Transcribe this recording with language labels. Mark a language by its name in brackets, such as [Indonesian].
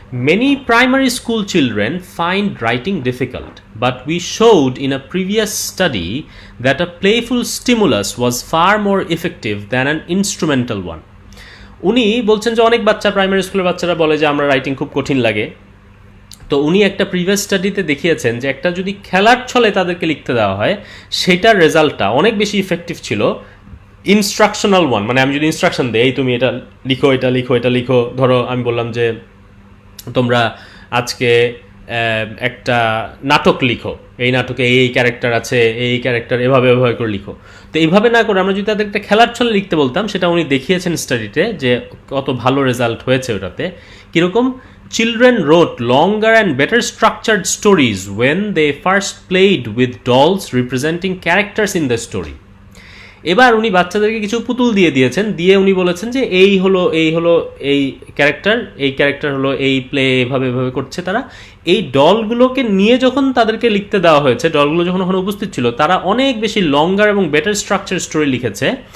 [English] Many primary school children find writing difficult, but we showed in a previous study that a playful stimulus was far more effective than an instrumental one. [Bangla] উনি বলছেন যে অনেক primary স্কুলের বাচ্চারা বলে যে আমরা রাইটিং খুব কঠিন লাগে। তো উনি একটা প্রিভিয়াস স্টাডিতে দেখিয়েছেন যে একটা যদি খেলার ছলে তাদেরকে লিখতে দেওয়া হয় সেটার রেজাল্টটা অনেক বেশি ইফেক্টিভ ছিল ইনস্ট্রাকশনাল ওয়ান। মানে আমি যদি ইনস্ট্রাকশন দিই তুমি এটা লিখো, এটা লিখো, এটা লিখো, ধরো আমি বললাম যে তোমরা আজকে একটা নাটক লিখো, এই নাটকে এই ক্যারেক্টার আছে, এই ক্যারেক্টার এভাবে করে লিখো। তো এইভাবে না করে আমরা যদি তাদের একটা খেলার ছলে লিখতে বলতাম সেটা উনি দেখিয়েছেন স্টাডিতে যে কত ভালো রেজাল্ট হয়েছে ওটাতে। কীরকম? [English] Children wrote longer and better structured stories when they first played with dolls representing characters in the story. [Bangla] এবার উনি বাচ্চাদেরকে কিছু পুতুল দিয়ে উনি বলেছেন যে এই হলো এই ক্যারেক্টার হলো এই প্লে এভাবে করছে তারা। এই ডলগুলোকে নিয়ে যখন তাদেরকে লিখতে দেওয়া হয়েছে, ডলগুলো যখন ওখানে উপস্থিত ছিল, তারা অনেক বেশি লঙ্গার এবং বেটার স্ট্রাকচার স্টোরি লিখেছে।